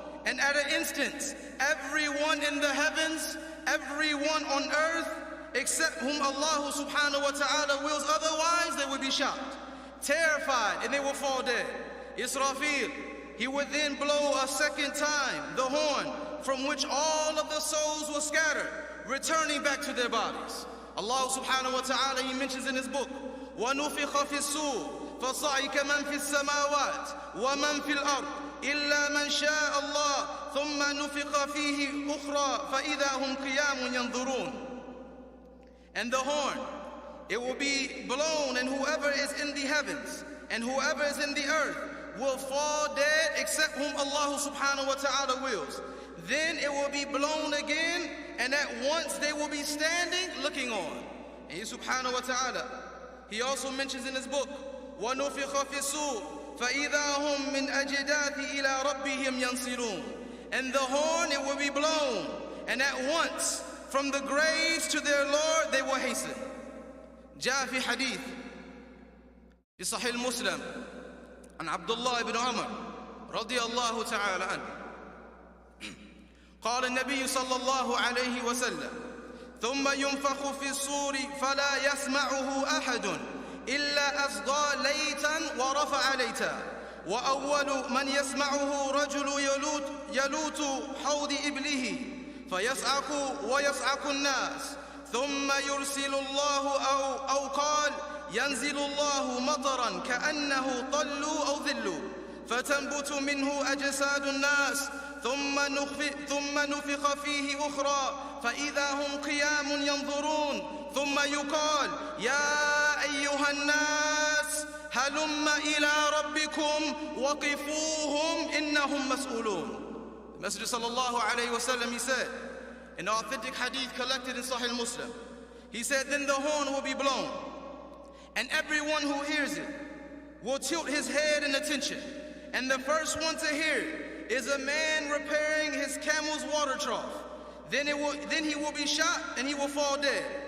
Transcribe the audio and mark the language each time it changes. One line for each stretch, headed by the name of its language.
English: And at an instant, everyone in the heavens, everyone on earth, except whom Allah subhanahu wa ta'ala wills otherwise, they will be shocked, terrified, and they will fall dead. Israfil, he would then blow a second time the horn, from which all of the souls will scatter, returning back to their bodies. Allah subhanahu wa ta'ala, He mentions in His book,
Arabic: وَنُفِخَ فِي الصُّورِ فَصَعِقَ مَنْ فِي السَّمَاوَاتِ وَمَنْ فِي الْأَرْضِ إِلَّا مَنْ شَاءَ اللَّهُ ثُمَّ نُفِخَ فِيهِ أُخْرَى فَإِذَا هُمْ قِيَامٌ يَنْظُرُونَ.
English: And the horn, it will be blown, and whoever is in the heavens and whoever is in the earth will fall dead except whom Allah subhanahu wa ta'ala wills. Then it will be blown again, and at once they will be standing looking on. And He subhanahu wa ta'ala, He also mentions in His book,
Arabic: وَنُفِخَ فِي الصُّورِ فَإِذَا هُمْ مِنْ أَجْدَاثِ إِلَىٰ رَبِّهِمْ يَنْصِرُونَ.
English: And the horn, it will be blown, and at once from the graves to their Lord they will hasten.
Arabic: جاء في حديث في صحيح مسلم عن عبد الله بن عمر رضي الله تعالى عنه قال النبي صلى الله عليه وسلم ثم ينفخ في الصور فلا يسمعه أحد إلا أصغى ليتا ورفع ليتا وأول من يسمعه رجل يلوت حوض إبله فيصعق ويصعق الناس ثم يرسل الله أو قال ينزل الله مطرا كأنه طل أو ذل فتنبت منه أجساد الناس ثم نفخ فيه أخرى فإذا هم قيام ينظرون ثم يقال يا أيها الناس هلم إلى ربكم وقفوهم إنهم مسؤولون.
English: The Messenger sallallahu alayhi wa sallam, he said, in the authentic hadith collected in Sahih Muslim, he said, then the horn will be blown, and everyone who hears it will tilt his head in attention. And the first one to hear it is a man repairing his camel's water trough. Then he will be shot and he will fall dead.